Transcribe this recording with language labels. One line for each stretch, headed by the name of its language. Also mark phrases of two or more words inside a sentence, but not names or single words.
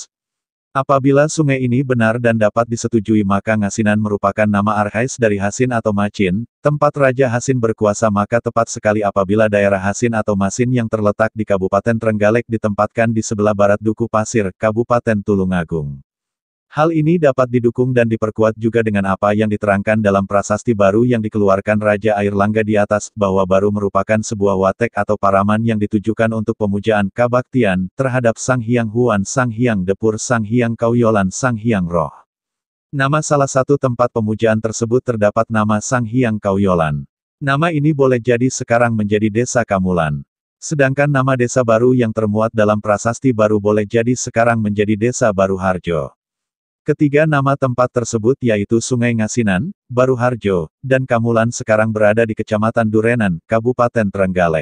Indonesian: Apabila sungai ini benar dan dapat disetujui maka Ngasinan merupakan nama arkais dari Hasin atau Macin, tempat Raja Hasin berkuasa maka tepat sekali apabila daerah Hasin atau Masin yang terletak di Kabupaten Trenggalek ditempatkan di sebelah barat Duku Pasir, Kabupaten Tulungagung. Hal ini dapat didukung dan diperkuat juga dengan apa yang diterangkan dalam prasasti baru yang dikeluarkan Raja Airlangga di atas, bahwa baru merupakan sebuah watek atau paraman yang ditujukan untuk pemujaan kabaktian, terhadap Sang Hyang Huan Sang Hyang Depur Sang Hyang Kauyolan Sang Hyang Roh. Nama salah satu tempat pemujaan tersebut terdapat nama Sang Hyang Kauyolan. Nama ini boleh jadi sekarang menjadi Desa Kamulan. Sedangkan nama desa baru yang termuat dalam prasasti baru boleh jadi sekarang menjadi Desa Baru Harjo. Ketiga nama tempat tersebut yaitu Sungai Ngasinan, Baru Harjo, dan Kamulan sekarang berada di Kecamatan Durenan, Kabupaten Trenggalek.